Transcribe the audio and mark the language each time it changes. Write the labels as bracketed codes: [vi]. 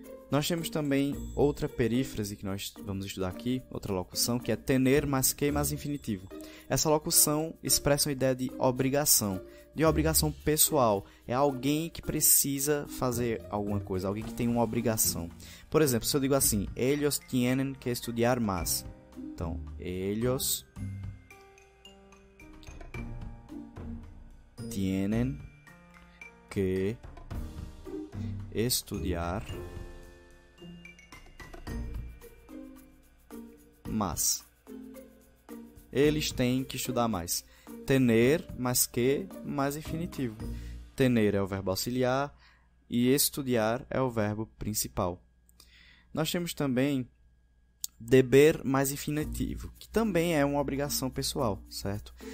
[pt] Nós temos também outra perífrase que nós vamos estudar aqui, outra locução, que é tener mais que mais infinitivo. Essa locução expressa uma ideia de obrigação pessoal. É alguém que precisa fazer alguma coisa, alguém que tem uma obrigação. Por exemplo, se eu digo assim, [es] ellos tienen que estudiar más. [pt] Então, [es] ellos tienen que estudiar mas. [pt] Eles têm que estudar mais. Tener, mais que, mais infinitivo. Tener é o verbo auxiliar e estudar é o verbo principal. Nós temos também deber mais infinitivo, que também é uma obrigação pessoal, certo?